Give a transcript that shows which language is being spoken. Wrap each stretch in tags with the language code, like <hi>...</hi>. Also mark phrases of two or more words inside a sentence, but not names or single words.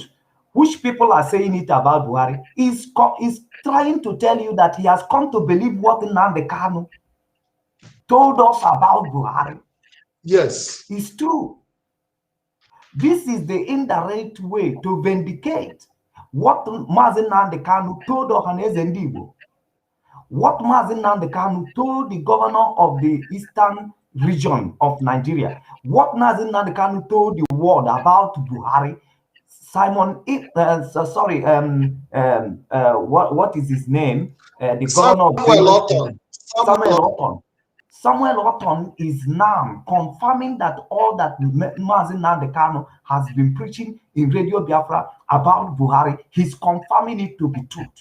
<en>Which people are saying it about Buhari is trying to tell you that he has come to believe what Nnamdi Kanu told us about Buhari. Yes. It's true. This is the indirect way to vindicate what Mazi Nnamdi Kanu told Ohaneze Ndigbo, what Mazi Nnamdi Kanu told the governor of the eastern region of Nigeria, what Mazi Nnamdi Kanu told the world about Buhari. What is his name? The governor of Samuel Orton. Samuel Orton is now confirming that all that Mazi Nnamdi Kanu has been preaching in Radio Biafra about Buhari, he's confirming it to be truth.</en>